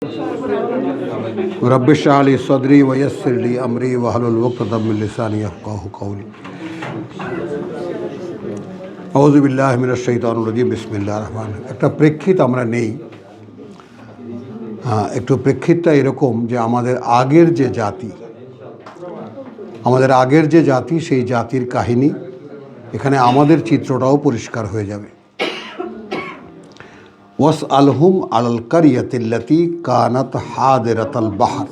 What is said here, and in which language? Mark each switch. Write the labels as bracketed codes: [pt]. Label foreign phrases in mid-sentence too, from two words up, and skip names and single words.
[ar] رب اشرح لي صدري ويسر لي أمري واحلل عقدة من لساني يفقهوا قولي. أعوذ بالله من الشيطان الرجيم. بسم الله الرحمن الرحيم. [bn] একটা প্রেক্ষিত আমরা নেই। একটু প্রেক্ষিতটা এরকম যে আমাদের আগের যে জাতি সেই জাতির কাহিনী, এখানে আমাদের চিত্রটাও পরিষ্কার হয়ে যাবে। [ar] واسألهم على القرية التي كانت حاضرة البحر.